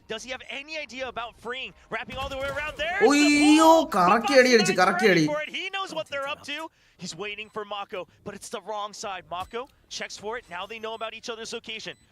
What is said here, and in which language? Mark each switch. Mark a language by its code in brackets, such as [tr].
[en] Does he have any idea about freeing? Wrapping all the way around there. [ml] Oyyo, കറക്കി അടി. [en] He knows what they're up to. He's waiting for Mako, but it's the wrong side. Mako checks for it. Now they know about each other's location.